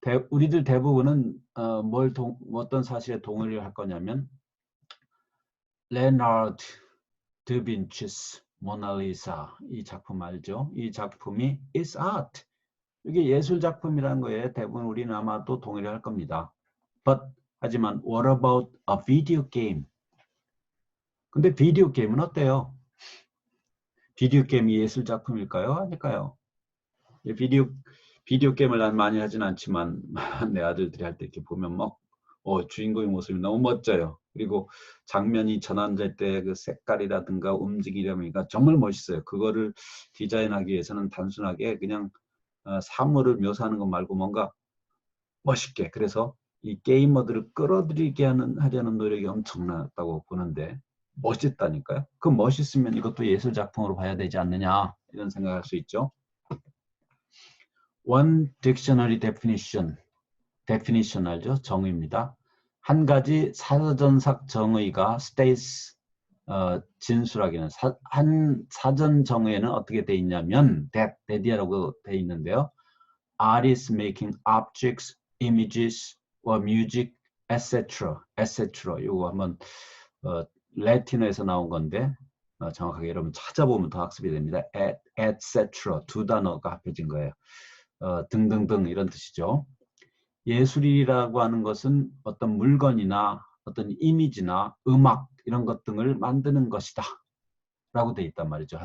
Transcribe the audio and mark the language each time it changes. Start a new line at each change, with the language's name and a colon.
Korean: 우리들 대부분은 어떤 사실에 동의를 할 거냐면 레나르드 드빈치스 모나리사 이 작품 알죠? 이 작품이
English: is art.
Korean: 이게 예술 작품이라는 거에 대부분 우리는 아마도 동의를 할 겁니다. 하지만
English: what about a video game?
Korean: 근데 비디오 게임은 어때요? 비디오 게임이 예술 작품일까요? 아닐까요? 비디오 게임을 난 많이 하진 않지만 내 아들들이 할 때 이렇게 보면 막 주인공의 모습이 너무 멋져요. 그리고 장면이 전환될 때 그 색깔이라든가 움직이려니까 정말 멋있어요. 그거를 디자인하기 위해서는 단순하게 그냥 사물을 묘사하는 것 말고 뭔가 멋있게, 그래서 이 게이머들을 끌어들이게 하려는 노력이 엄청나다고 보는데 멋있다니까요. 그 멋있으면 이것도 예술 작품으로 봐야 되지 않느냐 이런 생각할 수 있죠.
English: One dictionary definition
Korean: 알죠? 정의입니다. 한 가지 사전삭 정의가 states 진술하기는 한 사전 정의에는 어떻게 돼 있냐면 that이라고 돼 있는데요.
English: Art is making objects, images, or music, etc.
Korean: 이거 한번 라틴어에서 나온 건데 정확하게 여러분 찾아보면 더 학습이 됩니다.
English: etc.
Korean: 두 단어가 합해진 거예요. 등등등 이런 뜻이죠. 예술이라고 하는 것은 어떤 물건이나 어떤 이미지나 음악 이런 것 등을 만드는 것이다 라고 돼 있단 말이죠.